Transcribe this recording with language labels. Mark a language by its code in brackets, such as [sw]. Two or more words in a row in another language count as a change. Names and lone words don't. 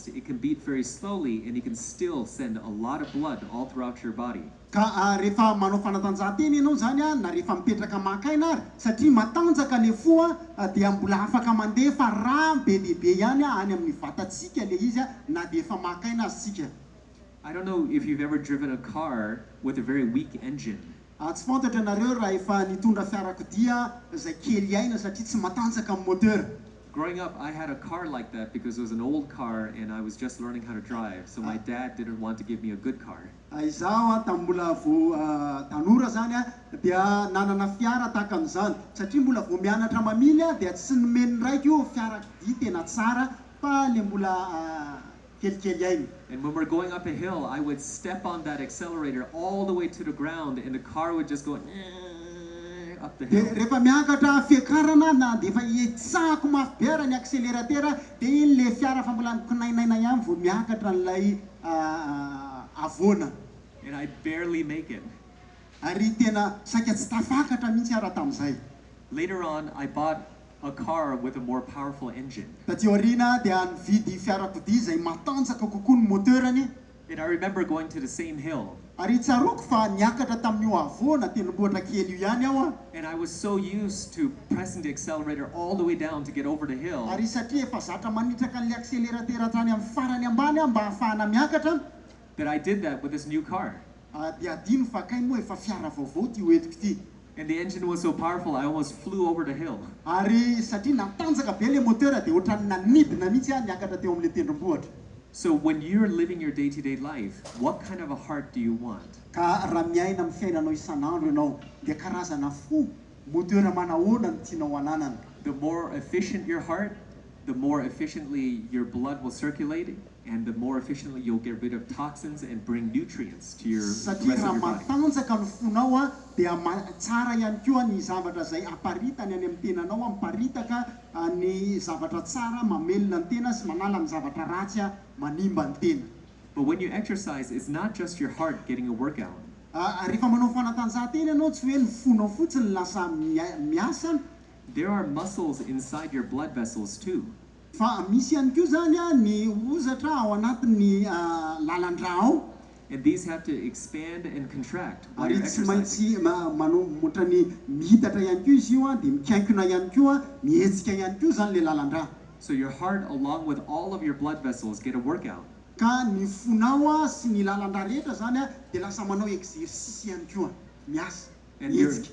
[en] It can beat very slowly and you can still send a lot of blood all throughout your body. [mg] Ka rehefa manao fanatanjahantena ianao zany na rehefa mipetraka makaina ary satria matanjaka le fo dia mbola afaka mandefa raha be dia be ihany any amin'ny vatantsika le izy na dia efa makaina azy tsika. [en] I don't know if you've ever driven a car with a very weak engine. [mg] Tsy fantatra nareo raha efa nitondra fiarakodia izay kely aina satria tsy matanjaka amin'ny moteur. [en] Growing up, I had a car like that because it was an old car and I was just learning how to drive. So my dad didn't want to give me a good car. [mg] Izaho tambola vo tanora zany dia nanana fiara tahaka an'izany satria mbola vo mianatra mamily dia tsy nomeny raiky io fiarakodia tena tsara fa le mbola kelikely aina. [en] And when we're going up a hill, I would step on that accelerator all the way to the ground and the car would just go up the hill. [mg] Rehefa miakatra fiakarana na dia efa etsahako mafy be ara ny accélérateur dia iny le fiara fa mbola mikinainaina ihany vo miakatra n'ilay avona. [en] And I barely make it. [mg] Ary tena saika tsy tafakatra mihitsy ara tamin'izay. [en] Later on, I bought a car with a more powerful engine. [mg] Taty aoriana dia nividy fiarakodia izay matanjaka kokoa ny moteurany. [en] And I remember going to the same hill. [mg] Ary tsaroko fa niakatra tamin'io avona tendrombohitra kely io ihany aho. [en] And I was so used to pressing the accelerator all the way down to get over the hill. [mg] Ary satria efa zatra manitraka an'ilay accélérateur hatrany amin'ny farany ambany mba ahafahana miakatra. [en] That I did that with this new car. [mg] Dia adino fa kainy moa efa fiara vaovao ty hoentiko ty. [en] And the engine was so powerful, I almost flew over the hill. [mg] Ary satria natanjaka be le moteur dia ohatrany nanidina mihitsy niakatra teo amin'ilay tendrombohitra. [en] So when you're living your day-to-day life, what kind of a heart do you want? [mg] Ka raha miaina amin'ny fiainanao isan'andro ianao dia karazana fo moteur manahoana no tianao hananana. [en] The more efficient your heart, the more efficiently your blood will circulate, and the more efficiently you'll get rid of toxins and bring nutrients to your rest of [mg] Satria raha [en] your body. [mg] matanjaka ny fonao dia tsara ihany koa ny zavatra izay aparitany any amin'ny tenanao miparitaka ny zavatra tsara mamelona ny tena sy manala ny zavatra ratsy manimba ny tena. [en] But when you exercise, it's not just your heart getting a workout. [mg] Rehefa manao fanatanjahantena ianao tsy hoe ny fonao fotsiny lasa miasa. [en] There are muscles inside your blood vessels too. [mg] Fa misy ihany koa zany ny ozatra ao anatin'ny lalan-drà ao. [en] And these have to expand and contract while [mg] Ary [en] you're [mg] tsy [en] exercising. [mg] maintsy manombotra ny mihitatra ihany koa izy io dia mikaikina ihany koa mihetsika ihany koa zany le lalan-drà. [en] So your heart, along with all of your blood vessels, get a workout. [mg] Ka ny fonao sy ny lalan-drà rehetra zany dia lasa manao exercice ihany koa miasa mihetsika.